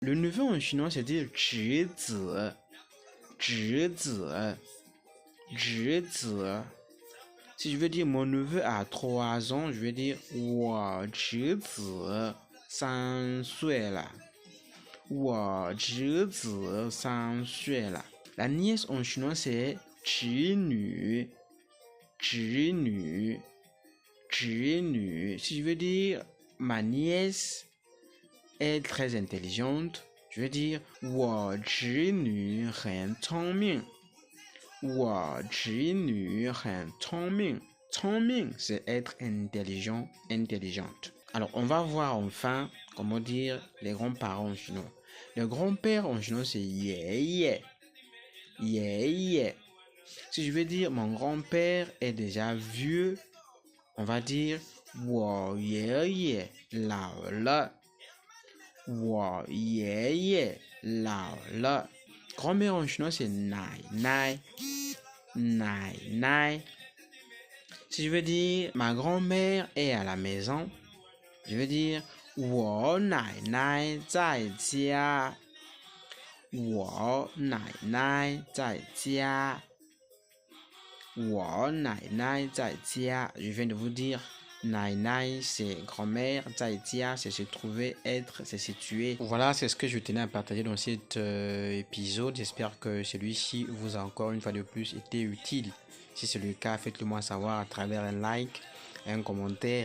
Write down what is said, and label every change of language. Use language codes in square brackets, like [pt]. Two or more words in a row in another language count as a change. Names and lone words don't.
[fr] Le neveu en chinois, c'est dire [zh] 侄子,侄子,侄子. [fr] Si je veux dire mon neveu a 3 ans, je vais dire [zh] 我侄子3岁了. 我侄子3岁了. [fr] La nièce en chinois, c'est [zh] 侄女,侄女,侄女. [fr] Si je veux dire ma nièce est très intelligente, je veux dire [zh] 我侄女很聪明. 我侄女很聪明. [fr] 聪明 c'est être intelligent, intelligente. Alors, on va voir enfin comment dire les grands-parents en chinois. Le grand-père en chinois, c'est [zh] 爷爷. 爷爷. [fr] Si je veux dire mon grand-père est déjà vieux, on va dire [zh] 我爷爷老了. 我爷爷老了. [fr] Grand-mère en chinois, c'est [zh] 奶奶. 奶奶. [fr] Si je veux dire ma grand-mère est à la maison, je veux dire [zh] 我奶奶在家. 我奶奶在家. 我奶奶在家. [fr] Je viens de vous dire [zh] 奶奶, [fr] c'est grand-mère. Zaitia, c'est se trouver, être, c'est situer. Voilà, c'est ce que je tenais à partager dans cet épisode. J'espère que celui-ci vous a encore une fois de plus été utile. Si c'est le cas, faites-le moi savoir à travers un like, un commentaire.